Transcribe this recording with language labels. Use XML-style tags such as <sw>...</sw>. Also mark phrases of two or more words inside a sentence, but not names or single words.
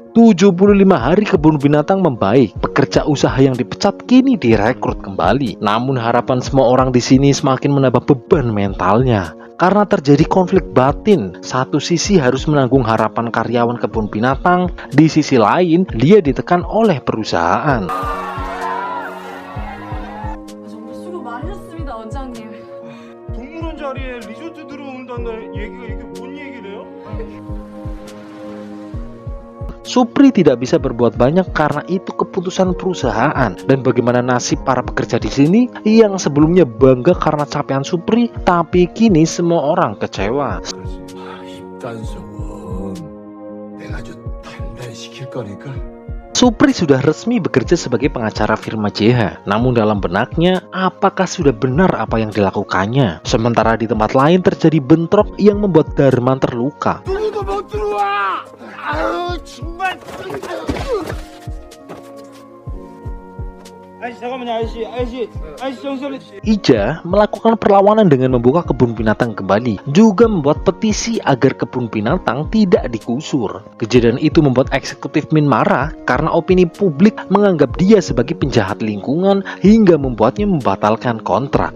<id>75 hari kebun binatang membaik. Pekerja usaha yang dipecat kini direkrut kembali. Namun harapan semua orang di sini semakin menambah beban mentalnya. Karena terjadi konflik batin, satu sisi harus menanggung harapan karyawan kebun binatang, di sisi lain dia ditekan oleh perusahaan.</id> <ko>정말 수고 많으셨습니다, 원장님. 동물원 자리에 리조트 들어온다는 얘기가 이게 뭔 얘기래요?</ko> <id>Supri tidak bisa berbuat banyak karena itu keputusan perusahaan. Dan bagaimana nasib para pekerja di sini yang sebelumnya bangga karena capaian Supri, tapi kini semua orang kecewa.</id> <ko>입단속은 내가 좀 단단시킬 거니까.</ko> <id>Supri sudah resmi bekerja sebagai pengacara firma JH. Namun dalam benaknya, apakah sudah benar apa yang dilakukannya? Sementara di tempat lain terjadi bentrok yang membuat Darman terluka.</id> <ko>누구도 못 들어와. 아유 정말.</ko> <id>Ija melakukan perlawanan dengan membuka kebun binatang kembali, juga membuat petisi agar kebun binatang tidak digusur. Kejadian itu membuat eksekutif Min marah karena opini publik menganggap dia sebagai penjahat lingkungan hingga membuatnya membatalkan kontrak.</id>